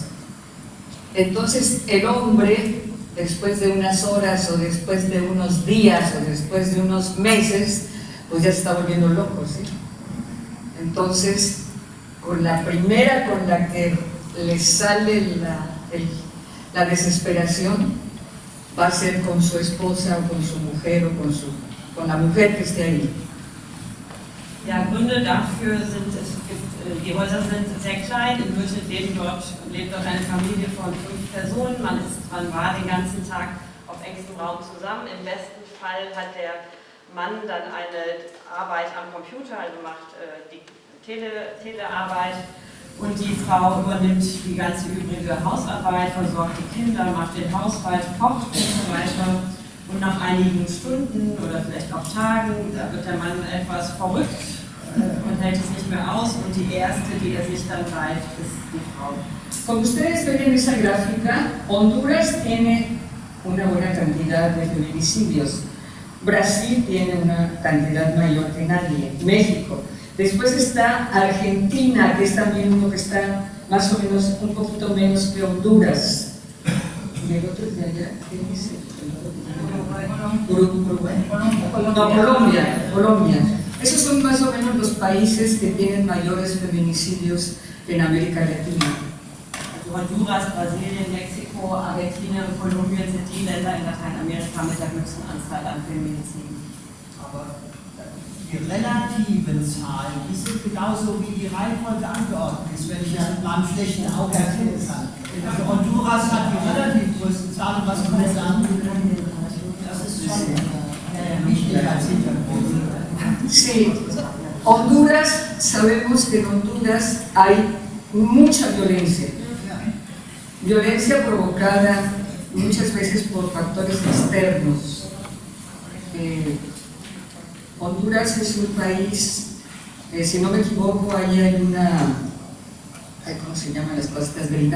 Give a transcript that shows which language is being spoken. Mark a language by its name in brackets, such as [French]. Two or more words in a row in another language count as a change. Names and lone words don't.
[Spanish] Entonces el hombre, después de unas horas o después de unos días o después de unos meses, pues ya se está volviendo loco, ¿sí? Entonces, con la primera con la que le sale la desesperación, va a ser con su esposa o con su mujer o con la mujer que esté ahí. [German] Ja, Gründe dafür sind, die Häuser sind sehr klein, im Durchschnitt lebt dort eine Familie von 5 Personen, man war den ganzen Tag auf engstem Raum zusammen. Im besten Fall hat der Mann dann eine Arbeit am Computer, also macht die Telearbeit, und die Frau übernimmt die ganze übrige Hausarbeit, versorgt die Kinder, macht den Haushalt, kocht und so weiter. Und nach einigen Stunden oder vielleicht auch Tagen, da wird der Mann etwas verrückt und hält es nicht mehr aus, und die erste, die er sich dann greift, ist die Frau. [Spanish] Como ustedes ven en esa gráfica, Honduras tiene una buena cantidad de feminicidios. Brasil tiene una cantidad mayor que nadie. México. Después está Argentina, que es también uno que está más o menos un poquito menos que Honduras. Y el otro es de allá, ¿qué dice? Colombia. Esos son más o menos los países que tienen mayores feminicidios en América Latina. [German] Honduras, Brasilien, Mexiko, Argentinien und Kolumbien sind die Länder in Lateinamerika mit der höchsten Anzahl an Feminiziden. Aber die relativen Zahlen, die sind genauso wie die Reihenfolge angeordnet ist, wenn ich das mit meinem schlechten Auge erkennen kann. Also Honduras hat die relativ größten Zahlen, was kann man sagen? Das ist schon wichtig als Hintergrund. [Spanish] Sí, Honduras, sabemos que en Honduras hay mucha violencia. Violencia provocada muchas veces por factores externos. Honduras es un país, si no me equivoco, ahí hay ¿cómo se llaman las cosas militares?